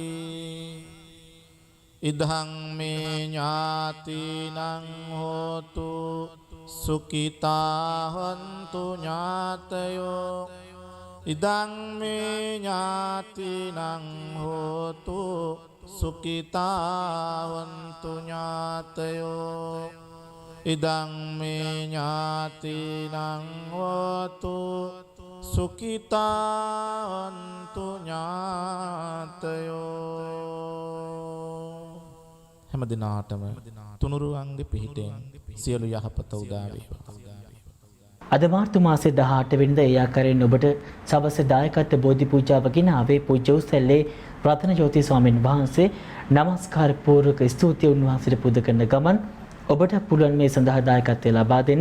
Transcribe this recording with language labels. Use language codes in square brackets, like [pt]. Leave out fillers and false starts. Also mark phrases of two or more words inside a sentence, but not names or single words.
[pi] ඉදං මේ ඥාතිනං හෝතු සුඛිතා හොන්තු ඥාතයෝ ඉදං මේ ඥාතිනං හෝතු සුඛිතා හොන්තු ඥාතයෝ ඉදං මේ ඥාතිනං හෝතු සුඛිතා හොන්තු ඥාතයෝ [si] හැම දිනාටම තුනුරුවන්ගේ පිහිටෙන් සියලු යහපත උදා වේවා. අද මාර්තු මාසේ 18 වෙනිදා ඒ ආකාරයෙන් ඔබට සවස දායකත්ව බෝධි පූජාව ගෙනාවේ පූජ්‍ය උසැල්ලේ රතන ජෝති ස්වාමීන් වහන්සේ. නමස්කාර පූර්වක ස්තුතිය උන්වහන්සේට පුද කරන ගමන් ඔබට පුළුවන් මේ සඳහා දායකත්වය ලබා දෙන්න.